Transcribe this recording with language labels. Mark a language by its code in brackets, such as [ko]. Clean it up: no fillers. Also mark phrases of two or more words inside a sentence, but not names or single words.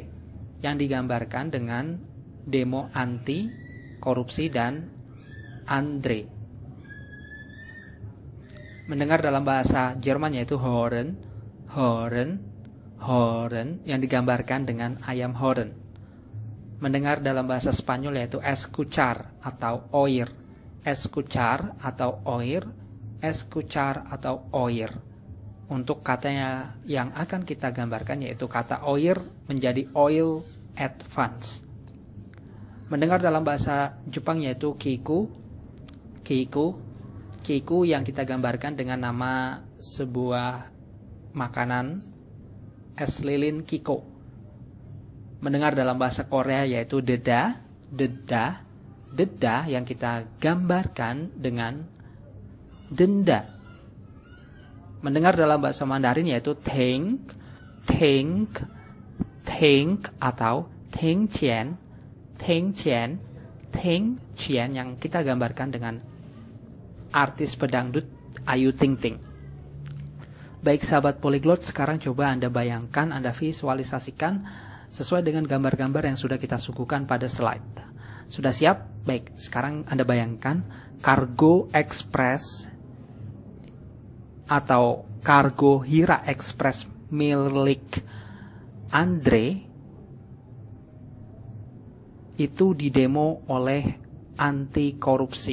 [id] Yang digambarkan dengan demo anti korupsi dan Andre. Mendengar dalam bahasa Jerman yaitu [de] Hören, Hören, Hören, [id] yang digambarkan dengan ayam Hören. Mendengar dalam bahasa Spanyol yaitu [es] escuchar [id] atau [es] oír, escuchar [id] atau [es] oír, escuchar [id] atau [es] oír. [id] Untuk katanya yang akan kita gambarkan yaitu kata oír menjadi [en] oil advance. [id] Mendengar dalam bahasa Jepang yaitu [ja] kiku, kiku, kiku [id] yang kita gambarkan dengan nama sebuah makanan es lilin kiko. Mendengar dalam bahasa Korea yaitu [ko] deda, deda, deda [id] yang kita gambarkan dengan denda. Mendengar dalam bahasa Mandarin yaitu [zh] teng, teng, teng [id] atau [zh] teng qian, teng qian, teng qian [id] yang kita gambarkan dengan artis pedangdut Ayu Ting Ting. Baik sahabat Polyglot, sekarang coba Anda bayangkan, Anda visualisasikan sesuai dengan gambar-gambar yang sudah kita suguhkan pada slide. Sudah siap? Baik, sekarang Anda bayangkan Cargo Express atau Cargo Hira Express milik Andre itu didemo oleh anti korupsi.